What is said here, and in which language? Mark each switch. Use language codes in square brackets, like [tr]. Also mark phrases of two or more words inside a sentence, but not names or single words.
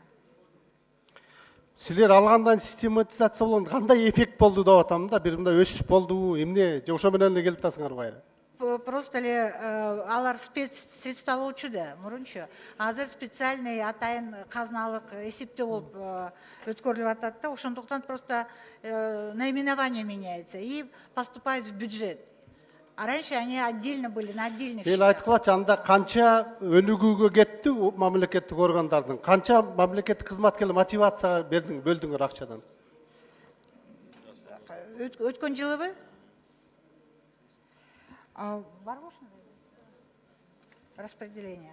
[ky] Силер алгандан систематизация болгондо кандай эффект болду деп атам да, бир мындай өсүш болдубу, эмне, же ошо менен эле келип атасыңар байра? Просто эле алар спецсредства болчу да мурунчу. Азыр специальный атайын казыналык эсептөө болуп өткөрүлүп атат да, ошондуктан [ru] просто наименование меняется и поступает в бюджет. А раньше они отдельно были, на отдельных [ky] Мен [ru] счетах. [ky] айткылачы, анда канча өнүгүүгө кетти мамлекеттик органдардын, канча мамлекеттик кызматкерлер мотивацияга бөлдүңөр акчадан? Өткөн жылыбы? Бар ошондой распределение.